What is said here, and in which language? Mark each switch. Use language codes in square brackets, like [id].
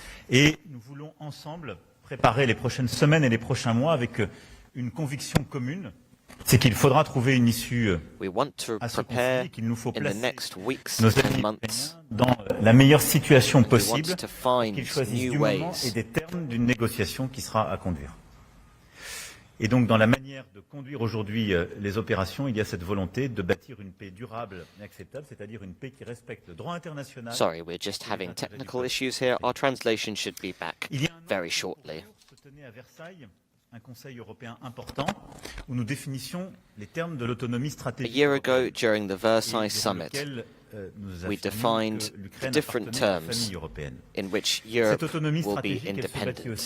[fr] Et nous voulons ensemble préparer les prochaines semaines et les prochains mois avec une conviction commune, c'est qu'il faudra trouver une issue à ce conflit, qu'il nous faut placer nos alliés dans la meilleure situation possible, qu'ils choisissent du moment et des termes d'une négociation qui sera à conduire. Et donc, dans la manière de conduire aujourd'hui les opérations, il y a cette volonté de bâtir une paix durable et acceptable, c'est-à-dire une paix qui respecte le droit international. [en] Sorry, we're just having technical issues here. Our translation should be back very shortly. [fr] Se tenait à Versailles un Conseil européen important où nous définissions les termes de l'autonomie stratégique. [en] A year ago, during the Versailles summit, we defined the different terms in which Europe will be independent.